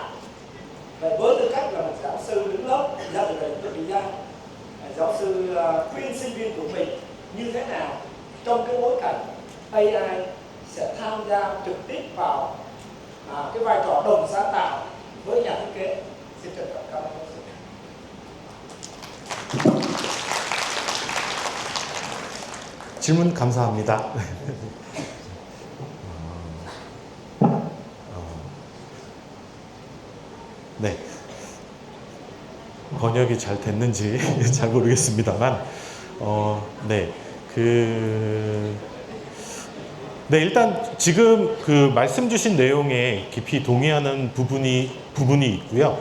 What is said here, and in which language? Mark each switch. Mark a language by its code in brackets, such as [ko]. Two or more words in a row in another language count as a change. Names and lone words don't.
[vi] Vậy với tư cách là một giáo sư đứng lớp giáo dục đại học Việt Nam, giáo sư khuyên sinh viên của mình như thế nào trong cái bối cảnh AI sẽ tham gia trực tiếp vào cái vai trò đồng sáng tạo với nhà thiết kế. Xin trân trọng cảm ơn giáo sư. [ko] 질문 감사합니다. 네. 번역이 잘 됐는지 잘 모르겠습니다만, 일단 지금 그 말씀 주신 내용에 깊이 동의하는 부분이 있고요.